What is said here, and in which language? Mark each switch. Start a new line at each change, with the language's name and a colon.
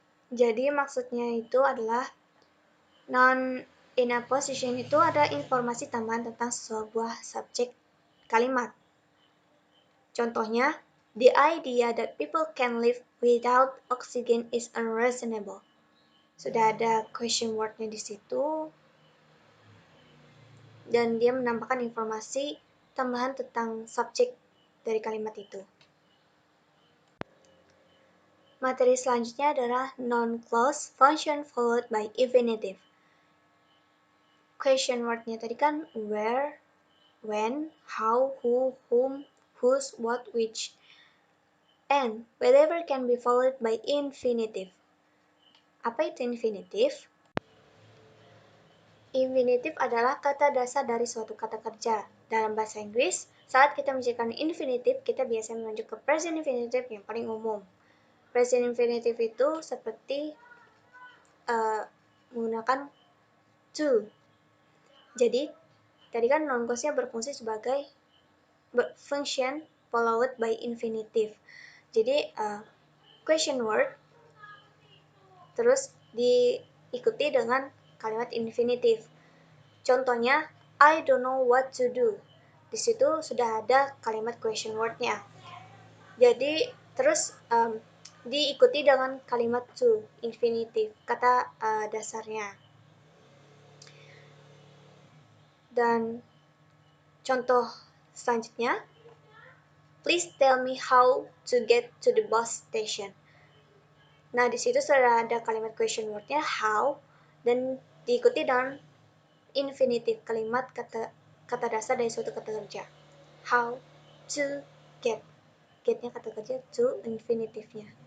Indonesian: Jadi maksudnya itu adalah noun in apposition itu ada informasi tambahan tentang sebuah subjek kalimat. Contohnya,
English: the idea that people can live without oxygen is unreasonable.
Indonesian: Sudah ada question word-nya di situ dan dia menambahkan informasi tambahan tentang subjek dari kalimat itu. Materi selanjutnya adalah noun clause function followed by infinitive. Question word-nya tadi kan where,
English: when, how, who, whom, whose, what, which. And whatever can be followed by infinitive.
Indonesian: Apa itu infinitive? Infinitive adalah kata dasar dari suatu kata kerja. Dalam bahasa Inggris, saat kita menciptakan infinitive, kita biasanya menunjuk ke present infinitive yang paling umum. Present infinitive itu seperti menggunakan to. Jadi, tadi kan noun clause-nya berfungsi sebagai function followed by infinitive. Jadi, question word terus diikuti dengan kalimat infinitive. Contohnya,
English: I don't know what to do.
Indonesian: Di situ sudah ada kalimat question word-nya. Jadi, terus diikuti dengan kalimat to, infinitive, kata dasarnya. Dan contoh selanjutnya,
English: please tell me how to get to the bus station.
Indonesian: Nah, di situ sudah ada kalimat question word-nya how dan diikuti dengan infinitive, kalimat kata dasar dari suatu kata kerja.
English: How to get. Get-nya
Indonesian: kata kerja,
English: to infinitive-nya.